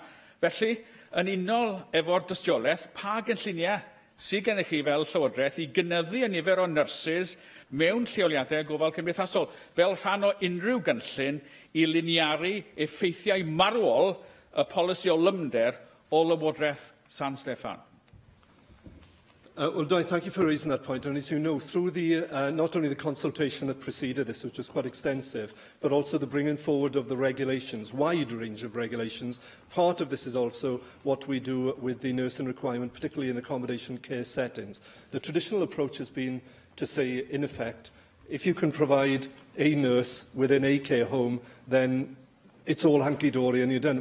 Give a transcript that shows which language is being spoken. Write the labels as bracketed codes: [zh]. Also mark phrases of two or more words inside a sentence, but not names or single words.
[cy] Felly, yn unol efo'r dystiolaeth, pa gynlluniau sydd gennych chi fel llywodraeth i gynyddu y nifer o nyrsys mewn lleoliadau gofal cymdeithasol, fel rhan o unrhyw gynllun i liniaru effeithiau marwol y polisi o lymder o lywodraeth San Steffan. [en] Well, Di, thank you for raising that point. And as you know, through the, not only the consultation that preceded this, which was quite extensive, but also the bringing forward of the regulations, wide range of regulations, part of this is also what we do with the nursing requirement, particularly in accommodation care settings. The traditional approach has been to say, in effect, if you can provide a nurse within a care home, then it's all hunky-dory and you're done.